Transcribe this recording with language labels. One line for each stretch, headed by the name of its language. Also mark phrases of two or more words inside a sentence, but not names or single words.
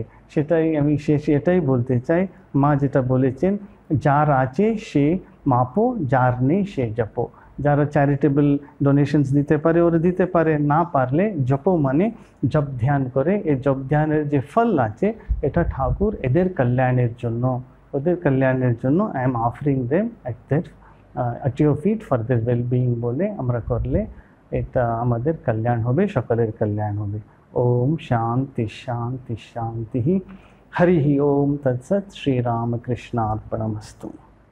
Bangla: সেটাই আমি শেষে এটাই বলতে চাই, মা যেটা বলেছেন, যার আছে সে মাপো, যার নেই সে জপো। যারা
English: charitable donations
Bangla: দিতে পারে ওরা দিতে পারে, না পারলে জপো মানে জপ ধ্যান করে। এই জপ ধ্যানের যে ফল আছে, এটা ঠাকুর এদের কল্যাণের জন্য, ওদের কল্যাণের জন্য
English: I am offering them at your feet for their well-being
Bangla: বলে আমরা করলে এটা আমাদের কল্যাণ হবে, সকলের কল্যাণ হবে।
Sanskrit: ओम शांति शांति शांति। हरि ओम तत्सत। श्री राम कृष्णार्पणमस्तु।